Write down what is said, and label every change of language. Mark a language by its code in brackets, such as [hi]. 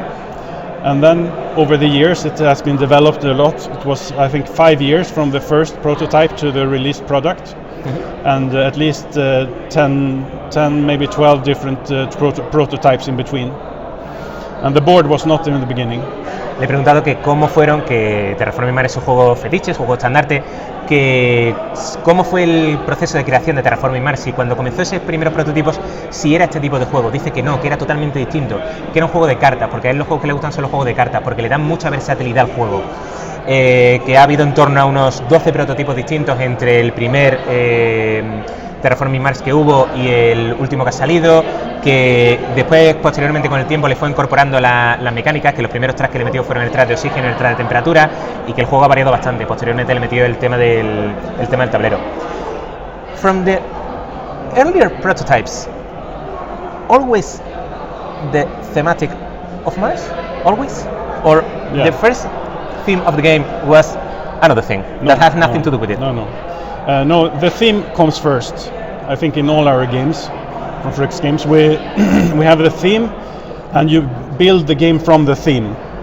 [en] And then over the years it has been developed a lot. It was, I think, 5 years from the first prototype to the released product. And at least 10, maybe 12 different prototypes in between. and the board was not in the beginning. [es] Le he preguntado que cómo fueron, que Terraforming Mars es su juego fetiche, su juego estandarte, que cómo fue el proceso de creación de Terraforming Mars y cuando comenzó esos primeros prototipos, si era este tipo de juego. Dice que no, que era totalmente distinto, que era un juego de cartas, porque a él los juegos que le gustan son los juegos de cartas, porque le dan mucha versatilidad al juego. Que ha habido en torno a unos 12 prototipos distintos entre el primer Terraforming Mars que hubo y el último que ha salido, que después, posteriormente con el tiempo, le fue incorporando las mecánicas, que los primeros tracks que le metió fueron el track de oxígeno y el track de temperatura, y que el juego ha variado bastante. Posteriormente le metió el tema del tablero. [en] From the earlier prototypes, always the thematic of Mars? Always? Or the first theme of the game was another thing that has nothing to do with it? No, the theme comes first. I think in all our games, from Fryx games, we have the theme, and you build the game from the theme.